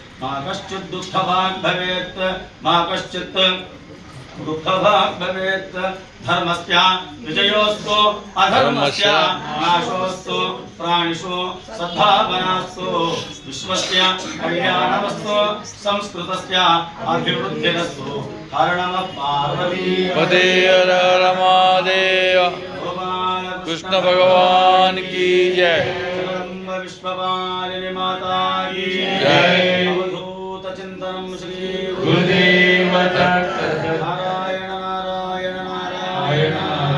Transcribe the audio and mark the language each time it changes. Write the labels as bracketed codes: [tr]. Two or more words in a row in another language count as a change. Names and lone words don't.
[sa] దుఃఖభాగ్ భవేత్ ధర్మస్య విజయోస్తు అధర్మస్య నాశోస్తు ప్రాణిషు సద్భావనాస్తు విశ్వస్య కళ్యాణమస్తు సంస్కృతస్య అభివృద్ధిరస్తు హర నమ పార్వతీ రమాదేవ। [hi] कृष्ण भगवान की जय। विश्वपालिनी माता की जय। [sa] अवधूत चिंतनम श्री गुरुदेव गुरुदेव दत्त नारायण नारायण नारायण